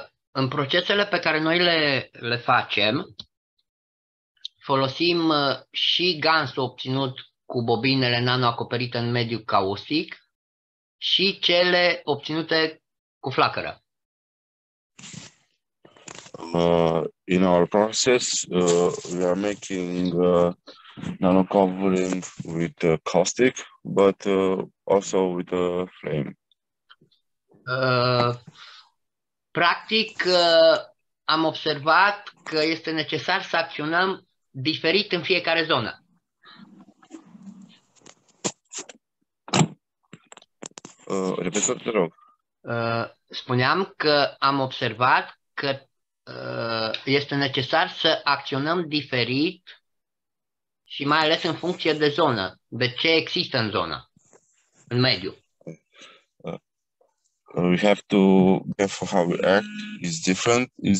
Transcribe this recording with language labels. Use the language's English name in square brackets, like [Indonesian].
[Romanian] În procesele pe care noi le facem, folosim și gansul obținut cu bobinele nano acoperite în mediu caustic și cele obținute cu flacără. [English] In our process, we are making nano covering with caustic, but also with a flame. [Romanian] Practic, am observat că este necesar să acționăm diferit în fiecare zonă. Repetă, te rog. Spuneam că am observat că este necesar să acționăm diferit și mai ales în funcție de zonă, de ce există în zonă. în mediu. [English] We have to, therefore, how we act is different.